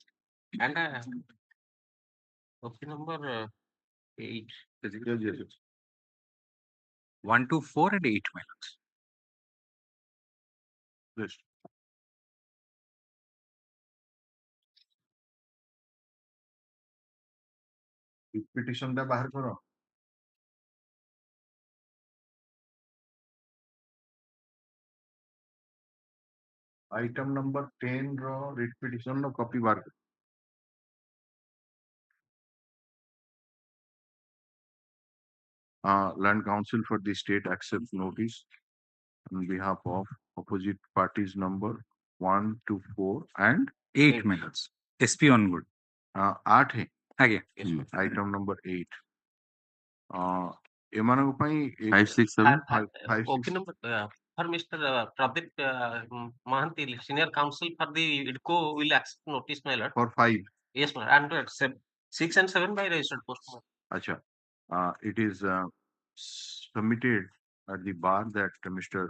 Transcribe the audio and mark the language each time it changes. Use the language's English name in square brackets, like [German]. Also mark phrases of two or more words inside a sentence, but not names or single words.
[English] And copy number 8. yes. 1 to 4 and 8, my lords. List. Petition [Odia] ଟା ବାହାର କର। [English] Item number 10 ର writ petition ର copy [Odia] ବାହାର କର। [English] Land Council for the state accepts notice on behalf of opposite parties number 1 to 4 and 8, my lords. SP on good. [Hindi] 8 है [English] Again. item number 8 [Odia] ଏମାନଙ୍କ ପାଇଁ [English] 5, 6, 7. 5, Okay, 6 number for Mr. Pradeep Mahanti, senior counsel for the IDCO will accept notice, my lord. for 5 Yes, my lord. And 6 and 7 by registered post. acha it is submitted at the bar that Mr.